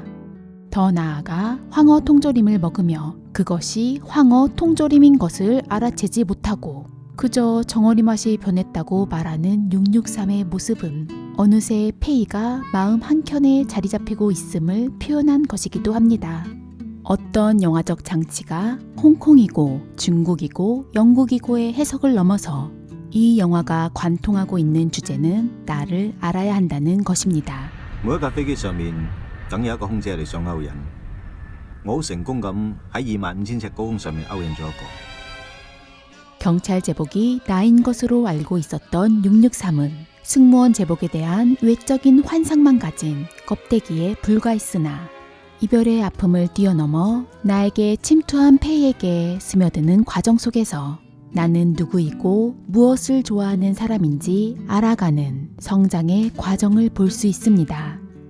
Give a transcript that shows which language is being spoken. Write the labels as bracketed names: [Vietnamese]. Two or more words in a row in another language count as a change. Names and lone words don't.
[Korean] 더 나아가 황어 통조림을 먹으며 그것이 황어 통조림인 것을 알아채지 못하고 그저 정어리 맛이 변했다고 말하는 663의 모습은 어느새 페이가 마음 한켠에 자리 잡히고 있음을 표현한 것이기도 합니다. 어떤 영화적 장치가 홍콩이고 중국이고 영국이고의 해석을 넘어서 이 영화가 관통하고 있는 주제는 나를 알아야 한다는 것입니다. [Cantonese] 每一架飛機上面梗有一個空姐係你想勾引，我好成功咁喺25,000尺高空上面勾引咗一個。 [Korean] 경찰 제복이 나인 것으로 알고 있었던 663은 승무원 제복에 대한 외적인 환상만 가진 껍데기에 불과했으나 이별의 아픔을 뛰어넘어 나에게 침투한 페이에게 스며드는 과정 속에서 나는 누구이고 무엇을 좋아하는 사람인지 알아가는 성장의 과정을 볼 수 있습니다.